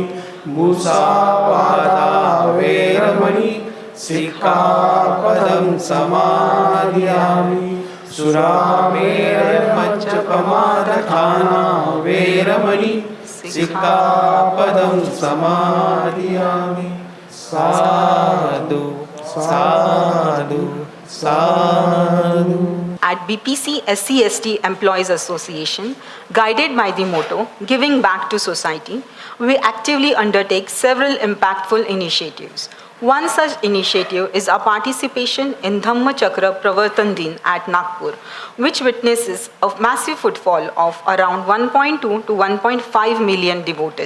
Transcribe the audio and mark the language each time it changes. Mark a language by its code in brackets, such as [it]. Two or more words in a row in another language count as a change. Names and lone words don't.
[pi] मुसावादा वेरमणि सिक्खापदं समादियामि. सुरामेरमज्जपमादखाना वेरमणि सिक्खापदं समादियामि. साधु साधु साधु. [en] At BPC SC/ST Employees Association, guided by the motto "Giving Back to Society," we actively undertake several impactful initiatives. One such initiative is our participation in Dhamma Chakra Pravartan Din at Nagpur, which witnesses a massive footfall of around 1.2 to 1.5 million devotees.